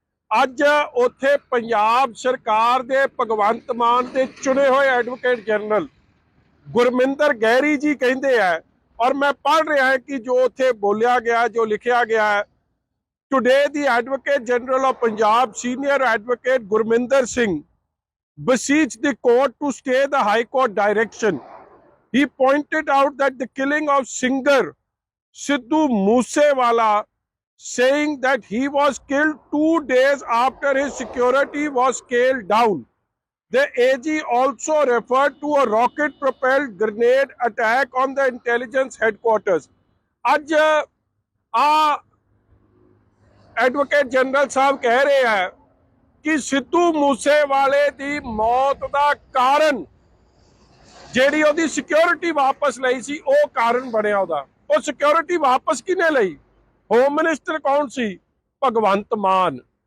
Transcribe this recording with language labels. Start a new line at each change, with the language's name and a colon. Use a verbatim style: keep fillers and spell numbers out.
Punjabi: ਅੱਜ ਉੱਥੇ ਪੰਜਾਬ ਸਰਕਾਰ ਦੇ ਭਗਵੰਤ ਮਾਨ ਦੇ ਚੁਣੇ ਹੋਏ ਐਡਵੋਕੇਟ ਜਨਰਲ ਗੁਰਮਿੰਦਰ ਗਹਿਰੀ ਜੀ ਕਹਿੰਦੇ ਆ, ਔਰ ਮੈਂ ਪੜ੍ਹ ਰਿਹਾ ਹੈ ਕਿ ਜੋ ਉੱਥੇ ਬੋਲਿਆ ਗਿਆ, ਜੋ ਲਿਖਿਆ ਗਿਆ ਹੈ,
English: Today the advocate general of Punjab senior advocate Gurminder Singh beseeched the court to stay the high court direction. He pointed out that the killing of singer Sidhu Moosewala, saying that he was killed two days after his security was scaled down. The A G also referred to a rocket-propelled grenade attack on the intelligence headquarters.
Punjabi: आज आ advocate general ਸਾਹਿਬ ਕਹਿ ਰਹੇ ਹੈ ਕਿ ਸਿੱਧੂ ਮੂਸੇਵਾਲੇ ਦੀ ਮੌਤ ਦਾ ਕਾਰਨ, ਜਿਹੜੀ ਉਹਦੀ ਸਿਕਿਉਰਿਟੀ ਵਾਪਸ ਲਈ ਸੀ, ਉਹ ਕਾਰਨ ਬਣਿਆ ਉਹਦਾ। ਉਹ ਸਿਕਿਉਰਿਟੀ ਵਾਪਸ ਕਿਹਨੇ ਲਈ? ਹੋਮ ਮਿਨਿਸਟਰ ਕੌਣ ਸੀ? ਭਗਵੰਤ ਮਾਨ।